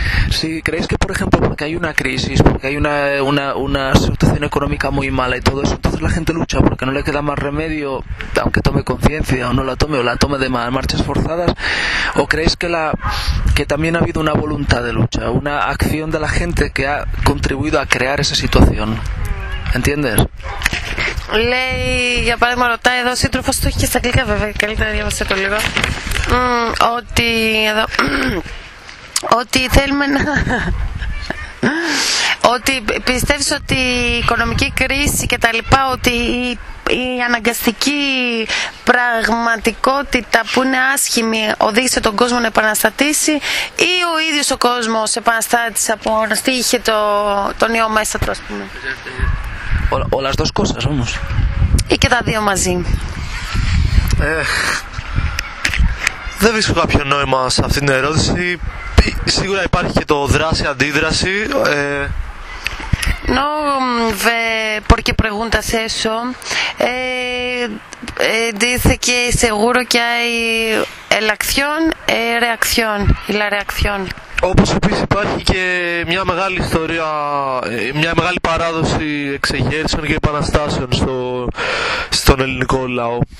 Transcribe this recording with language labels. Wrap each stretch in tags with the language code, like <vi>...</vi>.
<es>Si creéis que, por ejemplo, porque hay una crisis, porque hay una situación económica muy mala y todo eso, entonces la gente lucha porque no le queda más remedio, aunque tome conciencia o no la tome, o la tome de marchas forzadas, o creéis que también ha habido una voluntad de lucha, una acción de la gente que ha contribuido a crear esa situación. ¿Entiendes?</es> <el>Λέει, για παράδειγμα, ρωτάει εδώ ο σύντροφος, το έχει και στα αγγλικά βέβαια, καλύτερα διάβασε το λίγο. Ότι εδώ. Ότι θέλουμε να. Ότι πιστεύεις ότι η οικονομική κρίση και τα λοιπά, ότι η αναγκαστική πραγματικότητα που είναι άσχημη οδήγησε τον κόσμο να επαναστατήσει, ή ο ίδιος ο κόσμος επαναστάτησε από ό,τι είχε τον ιό μέσα του, ας πούμε.</el> <es>O las dos cosas, vamos. Y queda dos más.</es> <el>Δεν βρίσκω κάποιο νόημα σε αυτήν την ερώτηση. Σίγουρα υπάρχει και το δράση-αντίδραση.</el> <es>No, porque preguntas eso. Dice que seguro que hay la acción y reacción. Y la reacción.</es> <el>Όπως επίσης υπάρχει και μια μεγάλη ιστορία, μια μεγάλη παράδοση εξεγέρσεων και επαναστάσεων στον ελληνικό λαό.</el>